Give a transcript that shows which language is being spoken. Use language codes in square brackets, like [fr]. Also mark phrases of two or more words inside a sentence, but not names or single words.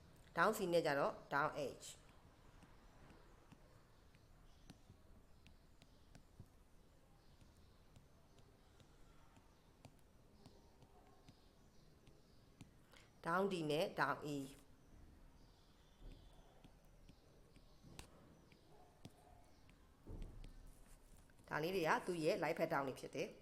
[en] down C [my] နဲ့ကြတော့ [en] down H down D [my] နဲ့ [en] down E [my] ဒါလေးတွေကသူ့ရဲ့ [en] light pattern [my] တွေဖြစ်တယ်